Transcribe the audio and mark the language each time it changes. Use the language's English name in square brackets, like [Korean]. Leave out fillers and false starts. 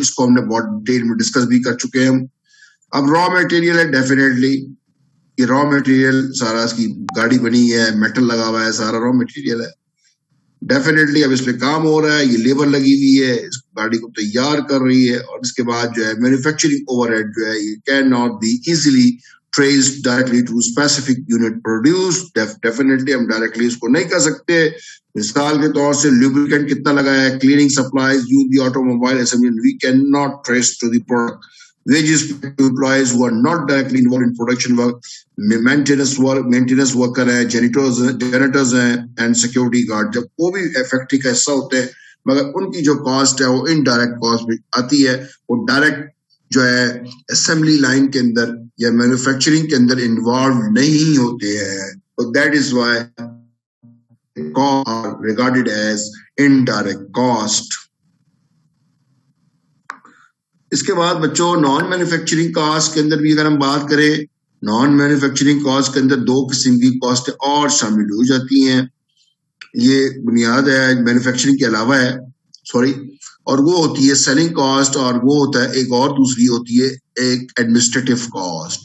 [Urdu] اس کو ہم نے بہت ڈیٹیل میں ڈسکس بھی کر چکے ہیں ہم. اب را میٹیریل ہے ڈیفینیٹلی یہ را میٹیریل سارا اس کی گاڑی بنی ہے میٹل لگا ہوا ہے سارا را میٹیریل ہے ڈیفینیٹلی. اب اس پہ کام ہو رہا ہے یہ لیبر لگی ہوئی ہے اس گاڑی کو تیار کر رہی ہے اور اس کے بعد جو ہے مینوفیکچرنگ اوور ہیڈ جو ہے یہ can not be easily traced directly to specific unit produced. Definitely ہم ڈائریکٹلی اس کو نہیں کر سکتے. [English] مثال کے طور سے lubricant کتنا لگایا ہے, cleaning supplies, the automobile assembly, we cannot trace to the product. Wages to employees who are not directly involved in production work, maintenance worker ہیں, janitors ہیں and security guard. [Urdu] جب وہ بھی فیکٹری کا حصہ ہوتے ہیں مگر ان کی جو کاسٹ ہے وہ انڈائریکٹ کاسٹ بھی آتی ہے. وہ ڈائریکٹ جو ہے اسمبلی لائن کے اندر یا مینوفیکچرنگ کے اندر انوالو نہیں ہوتے ہیں. [English] So that is why costs are regarded as indirect cost. [Urdu] اس کے بعد بچوں نان مینوفیکچرنگ کاسٹ کے اندر بھی اگر ہم بات کریں نان مینوفیکچرنگ کاسٹ کے اندر دو قسم کی کاسٹ اور شامل ہو جاتی ہیں. یہ بنیاد ہے مینوفیکچرنگ کے علاوہ ہے اور وہ ہوتی ہے سیلنگ کاسٹ اور وہ ہوتا ہے ایک اور دوسری ہوتی ہے ایک ایڈمنسٹریٹو کاسٹ.